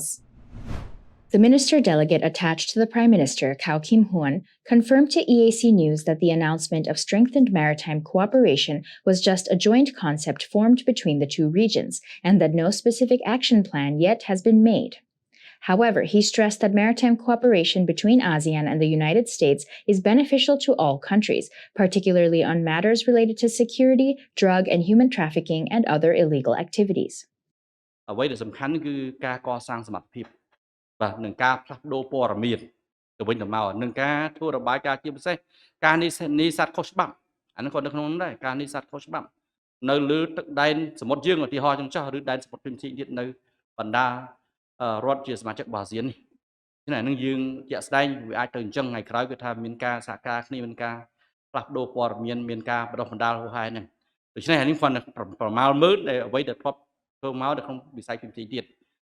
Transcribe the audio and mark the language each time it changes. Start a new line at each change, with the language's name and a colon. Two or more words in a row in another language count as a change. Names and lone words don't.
English: The minister delegate attached to the Prime Minister, Kao Kim Hoon, confirmed to EAC News that the announcement of strengthened maritime cooperation was just a joint concept formed between the 2 regions and that no specific action plan yet has been made. However, he stressed that maritime cooperation between ASEAN and the United States is beneficial to all countries, particularly on matters related to security, drug and human trafficking, and other illegal activities.
Khmer: អ្វីដែលសំខាន់គឺការកសាងសមត្ថភាពបាទនឹងការផ្លាស់ប្ដូរព័ត៌មានទៅវិញទៅមកនឹងការ ធ្វើរបាយការណ៍ជាពិសេសការនេសាទខុសច្បាប់អានោះក៏នៅក្នុងនោះដែរការនេសាទខុសច្បាប់នៅលើទឹកដែនសមុទ្រយើងឧទាហរណ៍ចឹងចោះឬដែនសមុទ្រផ្សេងៗទៀតនៅបណ្ដារដ្ឋជាសមាជិករបស់អាស៊ាននេះហ្នឹងនឹងយើងជាក់ស្ដែងវាអាចទៅអញ្ចឹងថ្ងៃក្រោយគឺថាមានការសហការគ្នាមានការផ្លាស់ប្ដូរព័ត៌មានមានការបដិបណ្ដាលហួសហេតុហ្នឹងដូច្នេះអានេះគាត់ប្រមាលមើលដែលអ្វីដែលធ្លាប់ធ្វើមកនៅក្នុងវិស័យផ្សេងៗទៀត